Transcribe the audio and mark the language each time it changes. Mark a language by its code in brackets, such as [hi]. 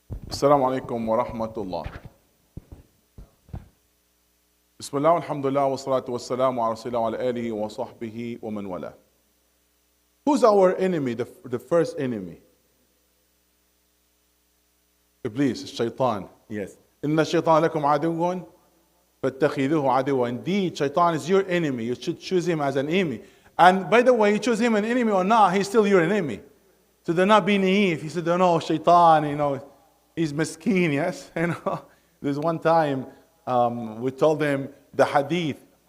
[ar] السلام عليكم ورحمة الله. بسم الله والحمد لله والصلاة والسلام على رسول الله وعلى آله وصحبه ومن والاه. [en] Who's our enemy, the first enemy? [ar] Iblis, الشيطان. [en] Yes. [ar] إن الشيطان لكم عدو فاتخذوه عدوا. [en] Indeed, Shaitan is your enemy. You should choose him as an enemy. And by the way, you choose him an enemy or not, he's still your enemy. So do not be naive. He said, no, Shaitan, he's miskeen, yes? There's one time we told him the hadith.